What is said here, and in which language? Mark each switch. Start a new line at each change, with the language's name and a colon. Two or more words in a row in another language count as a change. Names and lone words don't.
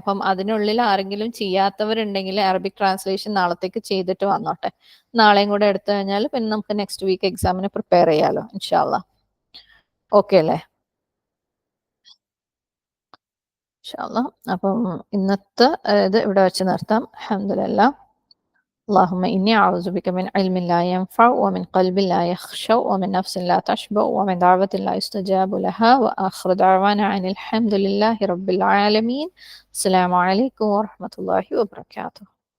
Malayalam: അപ്പം അതിനുള്ളിൽ ആരെങ്കിലും ചെയ്യാത്തവരുണ്ടെങ്കിൽ
English: Arabic translation
Malayalam: നാളത്തേക്ക് ചെയ്തിട്ട് വന്നോട്ടെ. നാളെയും കൂടെ എടുത്തു കഴിഞ്ഞാൽ പിന്നെ നമുക്ക്
English: next week exam
Malayalam: പ്രിപ്പയർ ചെയ്യാലോ
Arabic: إن شاء الله.
Malayalam: ഓക്കെ അല്ലേ?
Arabic: إن شاء الله.
Malayalam: അപ്പം ഇന്നത്തെ ഇത് ഇവിടെ വെച്ച് നിർത്താം.
Arabic: അൽഹംദുലില്ലാ. اللهم إني أعوذ بك من علم لا ينفع ومن قلب لا يخشع ومن نفس لا تشبع ومن دعوة لا يستجاب لها وآخر دعوانا عن الحمد لله رب العالمين. السلام عليكم ورحمة الله وبركاته.